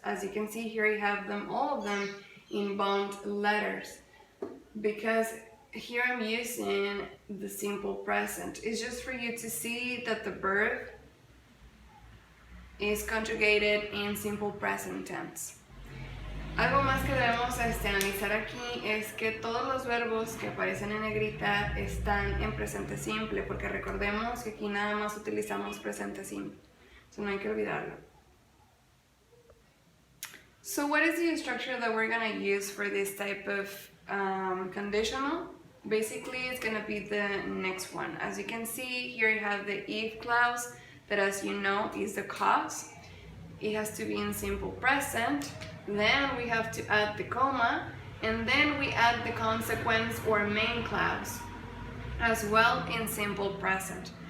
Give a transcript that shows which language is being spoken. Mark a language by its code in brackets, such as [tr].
[en] As you can see here, you have them, all of them, in bound letters. Because here I'm using the simple present. It's just for you to see that the verb is conjugated in simple present tense. [es] Algo más que debemos analizar aquí es que todos los verbos que aparecen en negrita están en presente simple, porque recordemos que aquí nada más utilizamos presente simple, so no hay que olvidarlo. [en] So what is the structure that we're going to use for this type of conditional? Basically, it's going to be the next one. As you can see, here you have the if clause that, as you know, is the cause. It has to be in simple present. Then we have to add the comma, and then we add the consequence or main clause as well in simple present.